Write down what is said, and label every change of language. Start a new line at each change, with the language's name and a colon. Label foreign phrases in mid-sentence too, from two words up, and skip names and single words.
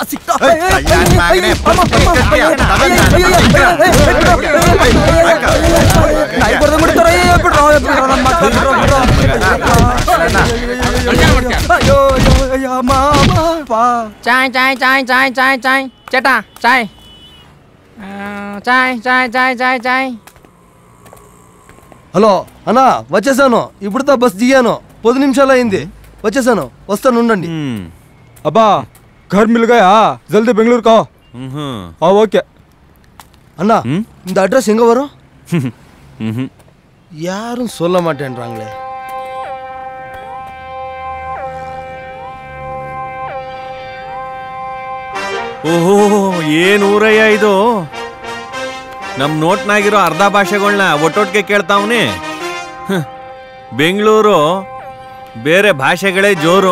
Hindi: चाय चाय चाय चाय चाय चाय चट चाय चाय चाय चाय चाय चाय.
Telugu: హలో అన్నా వచ్చేసాను, ఇప్పుడుతో బస్ దిగాను. 10 నిమిషాలు అయింది, వచ్చేసాను, వస్తాను ఉండండి.
Hindi: అబ్బా घर मिल गया, जल्दी बेंगलुरु का.
Telugu: ఓకే
Tamil: అన్నా இந்த அட்ரஸ் எங்க வரும்? யாரும் சொல்ல மாட்டேன்றாங்களே.
Kannada: ಓಹೋ, ಏನ್ ಊರಯ್ಯ ಇದು. ನಮ್ ನೋಟ್ನಾಗಿರೋ ಅರ್ಧ ಭಾಷೆಗಳನ್ನ ಒಟ್ಟೊಟ್ಟಿಗೆ ಕೇಳ್ತಾವ್ನಿ. ಬೆಂಗಳೂರು ಬೇರೆ ಭಾಷೆಗಳೇ ಜೋರು.